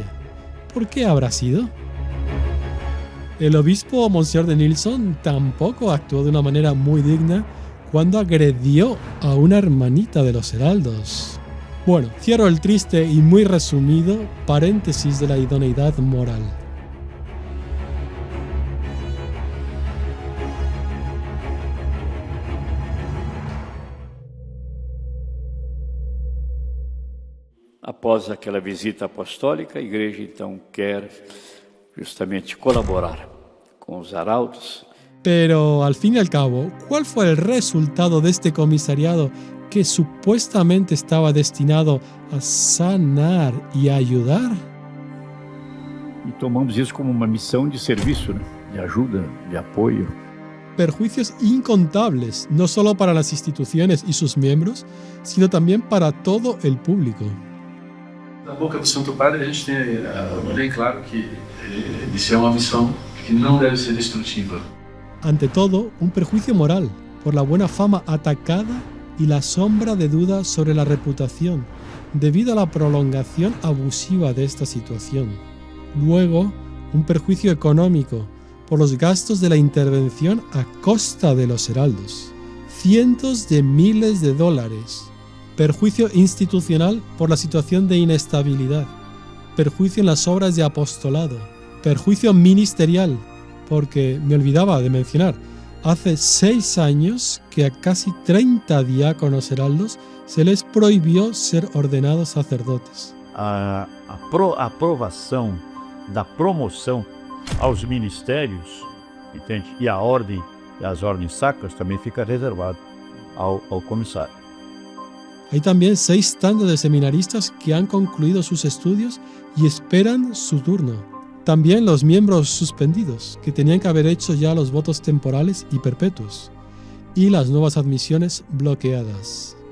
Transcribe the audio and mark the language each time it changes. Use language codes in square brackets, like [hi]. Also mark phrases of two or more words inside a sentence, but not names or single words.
[es] ¿Por qué habrá sido? El obispo Monsieur de Nilsson tampoco actuó de una manera muy digna cuando agredió a una hermanita de los heraldos. Bueno, cierro el triste y muy resumido paréntesis de la idoneidad moral. [pt] Após aquela visita apostólica, a igreja então quer justamente colaborar [es] con los heraldos. Pero al fin y al cabo, ¿cuál fue el resultado de este comisariado que supuestamente estaba destinado a sanar y a ayudar? [pt] E tomamos isso como uma missão de serviço, né? De ajuda, de apoio. [es] Perjuicios incontables, no solo para las instituciones y sus miembros, sino también para todo el público. [pt] Da boca do Santo Padre, a gente tem bem claro que isso é uma missão que não deve ser destrutiva. [es] Ante todo, un perjuicio moral, por la buena fama atacada y la sombra de duda sobre la reputación, debido a la prolongación abusiva de esta situación. Luego, un perjuicio económico, por los gastos de la intervención a costa de los heraldos. Cientos de miles de dólares. Perjuicio institucional por la situación de inestabilidad. Perjuicio en las obras de apostolado. Perjuicio ministerial, porque me olvidaba de mencionar, hace 6 años que a casi 30 diáconos heraldos se les prohibió ser ordenados sacerdotes. [pt] A aprovação da promoção aos ministérios, entende? E a ordem e as ordens sacras também fica reservado ao comissário. [es] Hay también 6 tandas de seminaristas que han concluido sus estudios y esperan su turno. También los miembros suspendidos, que tenían que haber hecho ya los votos temporales y perpetuos, y las nuevas admisiones bloqueadas.